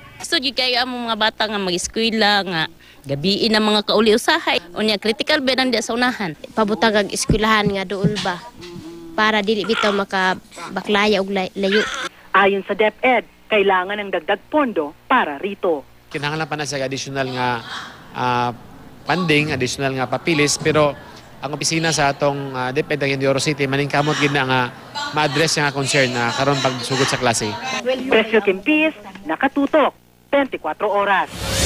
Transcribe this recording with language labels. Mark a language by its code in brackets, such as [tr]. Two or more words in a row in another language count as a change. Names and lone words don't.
[ceb] Gusto nyo kayo ang mga bata nga mag-eskwela nga gabiin ang mga kauli usahay. O niya, critical ba nandiyan sa unahan? Pabutang ang eskwelahan nga dool ba? Para dili bitaw makabaklaya og layo. [tl] Ayon sa DepEd, kailangan ng dagdag pondo para rito. [ceb] Kinahanglan pa na sa [en] additional nga funding, additional [ceb] nga papilis, pero ang opisina sa atong DepEd ng Oro City maningkamot gid na nga ma-address nga concern na karon pagsugod sa klase. [tl] Bresel Kempis, nakatutok 24 oras.